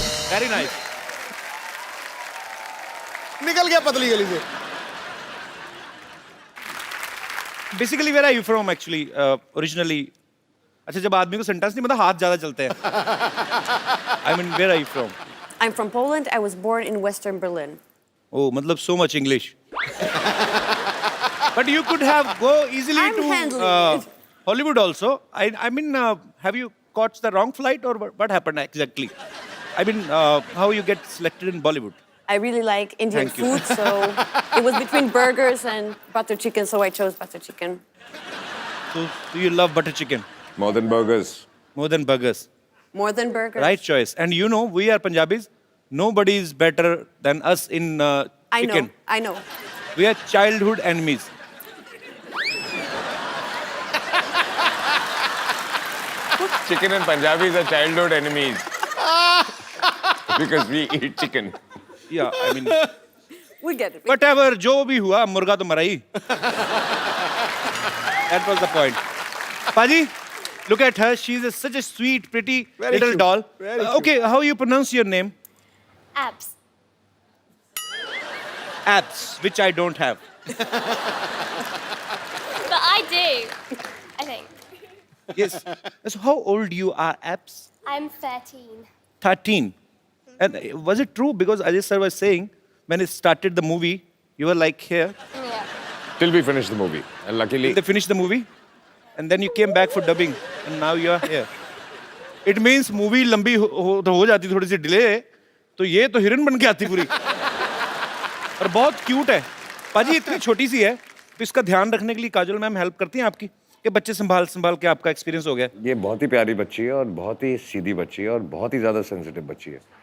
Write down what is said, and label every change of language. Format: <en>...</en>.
<en>Very nice.</en> <hi>निकल गया पतली गली से।</hi> <en>Basically where are you from actually originally?</en> <hi>अच्छा, जब आदमी को सेंटेंस नहीं मतलब हाथ ज्यादा चलते हैं।</hi> <en>I mean where are you from? I'm from Poland. I was born in Western Berlin. Oh,</en> <hi>मतलब</hi> <en>so much English. But you could have go easily I'm to handling it. Hollywood also. I mean, have you caught the wrong flight or what happened exactly? I mean, how you get selected in Bollywood? I really like Indian Thank you. food, so it was between burgers and butter chicken, so I chose butter chicken. So you love butter chicken More than burgers. more than burgers. More than burgers. Right choice. And you know, we are Punjabis. Nobody is better than us in chicken. I know. We are childhood enemies. Chicken and Punjabis are childhood enemies. Because we eat chicken. Yeah, I mean, We get it. whatever,</en> <hi>जो भी हुआ, मुर्गा तो मरा ही.</hi> <en>That was the point. Paji, look at her. She's such a sweet, pretty little cute. doll. Very Okay, how you pronounce your name? Apps. abs, which I don't have. But I do, I think. Yes. So how old you are, abs? I'm 13. 13. And was it true? Because Ajay sir was saying when it started the movie, you were like here. Yeah. Till we finished the movie. And luckily, They finished the movie, and then you came back for dubbing, and now you are here. It means movie</en> <hi>लंबी हो जाती थोड़ी सी delay, तो ये तो हिरन बन के आती पूरी. और बहुत क्यूट है. पाजी इतनी छोटी सी है, तो इसका ध्यान रखने के लिए काजल मैम हेल्प करती हैं आपकी. ये बच्चे संभाल के आपका एक्सपीरियंस हो गया. ये बहुत ही प्यारी बच्ची है और बहुत ही सीधी बच्ची है और बहुत ही ज़्यादा सेंसिटिव बच्ची है.</hi>